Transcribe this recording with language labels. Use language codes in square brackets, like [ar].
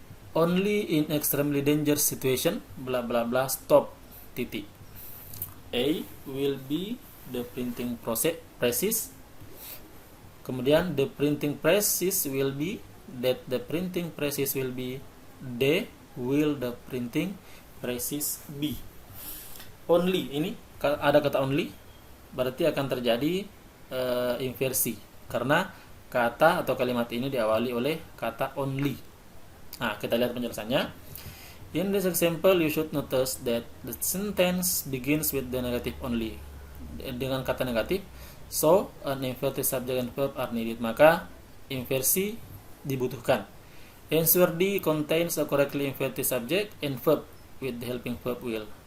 [en] Only in extremely dangerous situation, bla bla bla, stop, titik. A will be the printing presses. [id] Kemudian [en] the printing presses will be, that the printing presses will be, D will the printing presses be. [id] Only, ini ada kata only, berarti akan terjadi inversi karena kata atau kalimat ini diawali oleh kata only. Nah, kita lihat penjelasannya. [en] In this example, you should notice that the sentence begins with the negative only. [id] Dengan kata negatif, [en] so an inverted subject and verb are needed. [id] Maka inversi dibutuhkan. [en] Answer D contains a correctly inverted subject and verb with the helping verb will.